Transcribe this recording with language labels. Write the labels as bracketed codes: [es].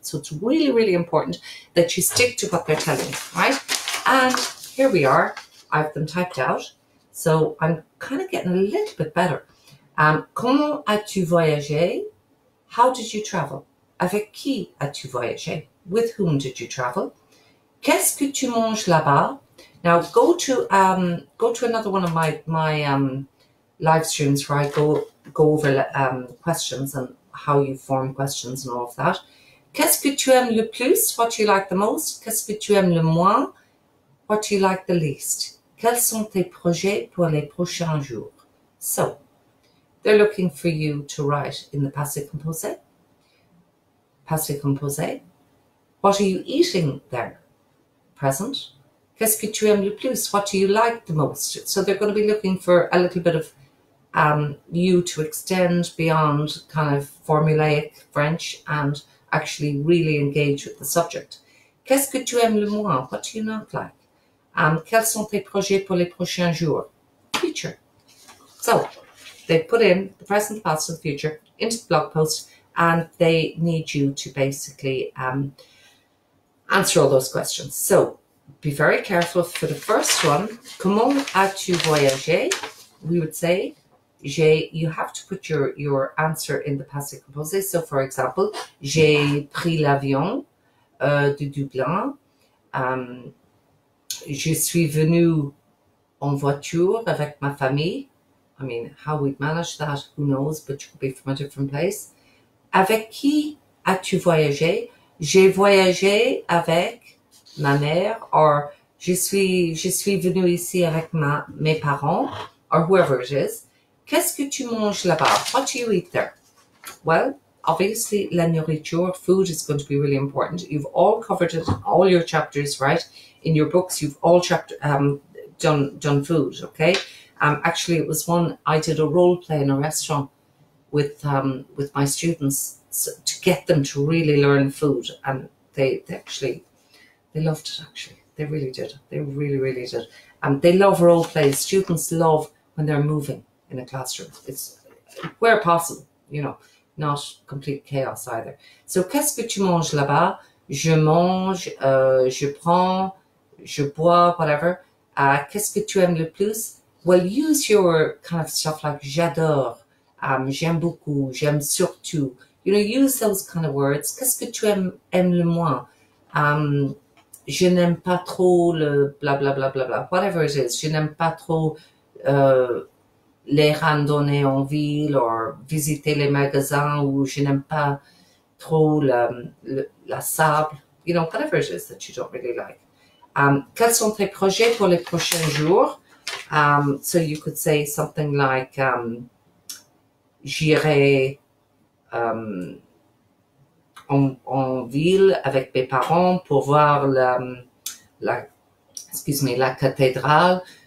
[en] So it's really, really important that you stick to what they're telling you, right? And here we are. I have them typed out. So I'm kind of getting a little bit better. [fr] Comment as-tu voyagé? [en] How did you travel? [fr] Avec qui as-tu voyagé? [en] With whom did you travel? [fr] Qu'est-ce que tu manges là-bas? [en] Now go to another one of my live streams where I go over questions and how you form questions and all of that. [fr] Qu'est-ce que tu aimes le plus? [en] What do you like the most? [fr] Qu'est-ce que tu aimes le moins? [en] What do you like the least? [fr] Quels sont tes projets pour les prochains jours? [en] So they're looking for you to write in the passé composé. Passé composé. What are you eating there? Present. [fr] Qu'est-ce que tu aimes le plus? [en] What do you like the most? So they're going to be looking for a little bit of you to extend beyond kind of formulaic French and actually really engage with the subject. [fr] Qu'est-ce que tu aimes le moins? [en] What do you not like? [fr] Quels sont tes projets pour les prochains jours? [en] Future. So they put in the present, past, and future into the blog post, and they need you to basically answer all those questions. So be very careful for the first one. [fr] Comment as-tu voyagé? [en] We would say, you have to put your answer in the passé composé. So for example, [fr] j'ai pris l'avion de Dublin. Je suis venu en voiture avec ma famille. [en] I mean, how we'd manage that, who knows, but you could be from a different place. [fr] Avec qui as-tu voyagé? J'ai voyagé avec ma mère, or je suis venu ici avec mes parents, [en] or whoever it is. [fr] Qu'est-ce que tu manges là-bas? [en] What do you eat there? Well, obviously, la nourriture, food is going to be really important. You've all covered it in all your chapters, right? In your books, you've all done food, okay? Actually, it was one, I did a role play in a restaurant with my students to get them to really learn food, and they loved it. Actually, they really did. They really, really did. They love role plays. Students love when they're moving in a classroom. It's where possible, you know, not complete chaos either. [fr] So, qu'est-ce que tu manges là-bas? Je mange, je prends, je bois, whatever. Qu'est-ce que tu aimes le plus? [en] Well, use your kind of stuff like [fr] j'adore, j'aime beaucoup, j'aime surtout. [en] You know, use those kind of words. [fr] Qu'est-ce que tu aimes le moins? Je n'aime pas trop le bla bla bla bla bla. [en] Whatever it is, [fr] je n'aime pas trop les randonnées en ville, or visiter les magasins, ou je n'aime pas trop la sable. [en] You know, whatever it is that you don't really like. [fr] Quels sont tes projets pour les prochains jours? [en] So you could say something like, [fr] j'irai en ville avec mes parents pour voir la cathédrale.